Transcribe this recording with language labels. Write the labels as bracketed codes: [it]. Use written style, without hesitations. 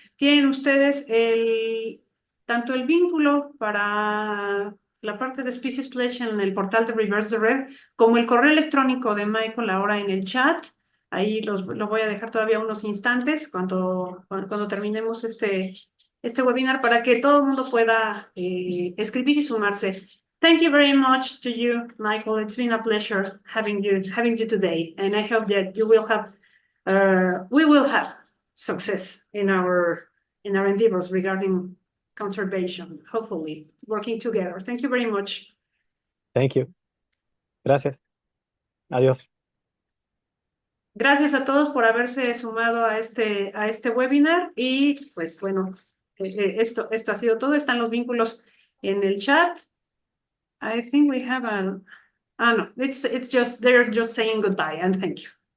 [es] Tienen ustedes tanto el vínculo para la parte de Species Pledge en el portal de Reverse the Red, como el correo electrónico de Michael ahora en el chat. Ahí lo voy a dejar todavía unos instantes cuando terminemos este webinar, para que todo el mundo pueda escribir y sumarse. [en] Thank you very much to you, Michael. It's been a pleasure having you today, and I hope that we will have success in our endeavors regarding conservation, hopefully working together. Thank you very much. Thank you. [es] Gracias. Adiós. Gracias a todos por haberse sumado a este webinar, y pues bueno, esto ha sido todo. Están los vínculos en el chat. [en] I think we have no, it's just, they're just saying goodbye and thank you.